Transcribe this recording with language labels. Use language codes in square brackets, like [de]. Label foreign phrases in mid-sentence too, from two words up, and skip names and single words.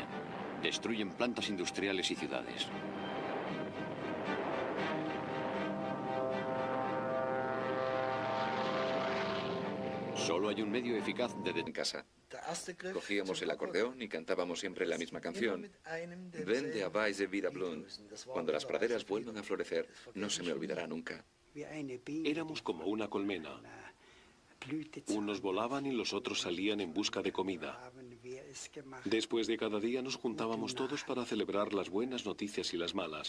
[es] Destruyen plantas industriales y ciudades. Solo hay un medio eficaz de en casa. Cogíamos el acordeón y cantábamos siempre la misma canción. [de] Wenn der Weise wieder blüht. [es] Cuando las praderas vuelvan a florecer, no se me olvidará nunca. Éramos como una colmena. Unos volaban y los otros salían en busca de comida. Después de cada día nos juntábamos todos para celebrar las buenas noticias y las malas.